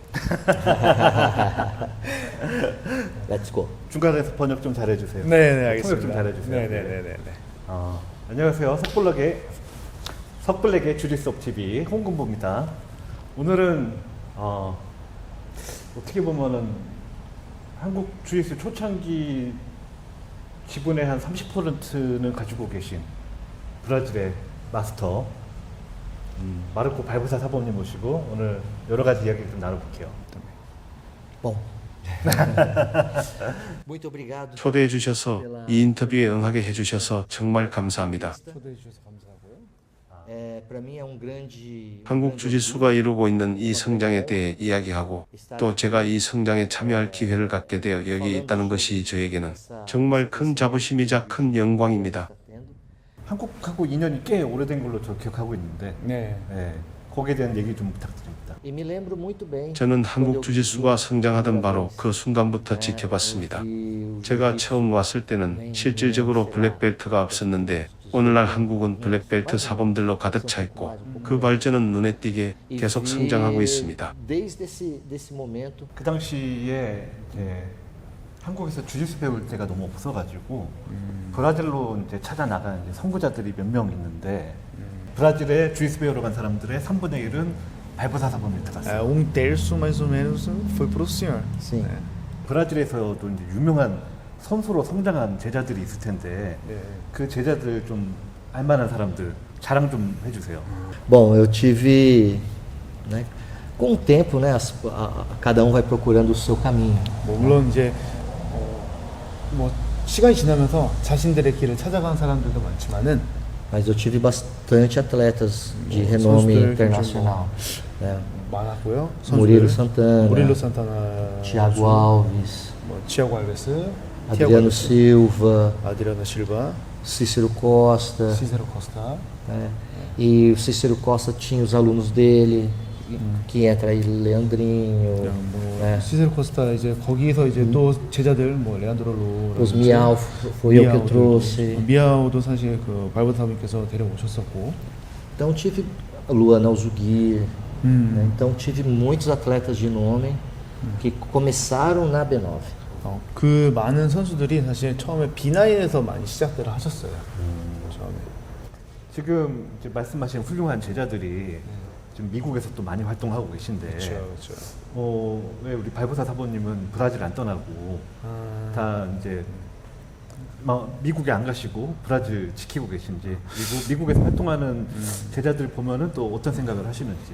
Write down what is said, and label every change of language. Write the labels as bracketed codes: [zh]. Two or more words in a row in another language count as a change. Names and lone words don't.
[en] Let's go. [ko] 중간에서 번역 좀 잘해주세요. 네, 알겠습니다. 통역 좀 잘해주세요. 네. 안녕하세요. 석블랙의 주짓수 TV 홍금보입니다. 오늘은 어떻게 보면은 한국 주짓수 초창기 지분의 한 30%는 가지고 계신 브라질의 마스터 마르코 발부사 사범님 모시고 오늘 여러 가지 이야기를 좀 나눠볼게요. [pt] Bom. Muito obrigado. [ko] 초대해 주셔서 이 인터뷰에 응하게 해주셔서 정말 감사합니다. 초대해 주셔서 감사하고요. [pt] Para mim é grande. [ko] 한국 주짓수가 이루고 있는 이 성장에 대해 이야기하고 또 제가 이 성장에 참여할 기회를 갖게 되어 여기에 있다는 것이 저에게는 정말 큰 자부심이자 큰 영광입니다. 한국하고 인연이 꽤 오래된 걸로 저 기억하고 있는데 네. 거기에 대한 얘기 좀 부탁드립니다. [pt] E me lembro muito bem. [ko] 저는 한국 주짓수가 성장하던 바로 그 순간부터 지켜봤습니다. 제가 처음 왔을 때는 실질적으로 블랙벨트가 없었는데 오늘날 한국은 블랙벨트 사범들로 가득 차 있고 그 발전은 눈에 띄게 계속 성장하고 있습니다. [pt] Desde desse momento. [ko] 그 당시에 이제 한국에서 주짓수 배울 때가 너무 없어가지고 브라질로 이제 찾아 나간 이제 선구자들이 몇 명 있는데 브라질에 주짓수 배우러 간 사람들의 3분의 1은 발부사 사범에 들어갔어요. [pt] terço mais ou menos foi pro senhor. Sim. [ko] 브라질에서도 이제 유명한 선수로 성장한 제자들이 있을 텐데 네. 그 제자들 좀 알만한 사람들 자랑 좀 해주세요. [pt] Bom, eu tive, né, com o tempo, né, cada vai procurando o seu caminho. [ko] 뭐 물론 이제 뭐 시간이 지나면서 자신들의 길을 찾아간 사람들도 많지만은 [pt] Mas eu tive bastante atletas de renome [ko] 선수들 [pt] internacional. Né? [ko] 많았고요. Murilo 선수들. Santana, 무릴로 산타나, Thiago Alves, 뭐 티아고 알베스, Adriano Silva, 아드리아노 실바, Cícero Costa. 시세로 코스타. [pt] Né? E o Cícero Costa tinha os alunos dele, que entra aí Leandrinho, [ko] 뭐 네. 시세로 코스타 이제 거기서 이제 또 제자들 뭐 레안드로 로, [pt] os Miau, foi eu que eu trouxe. [ko] 미아오도 사실 그 발버타님께서 데려오셨었고. [pt] Então tive Luan Alzugir, né? 음. Então tive muitos atletas de nome que começaram na B9. [ko] 그 많은 선수들이 사실 처음에 B9에서 많이 시작들을 하셨어요. 처음에. 지금 이제 말씀하신 훌륭한 제자들이 지금 미국에서 또 많이 활동하고 계신데 그렇죠. 왜 우리 발부사 사모님은 브라질 안 떠나고 다 이제 미국에 안 가시고 브라질 지키고 계신지 미국에서 활동하는 제자들 보면은 또 어떤 생각을 하시는지.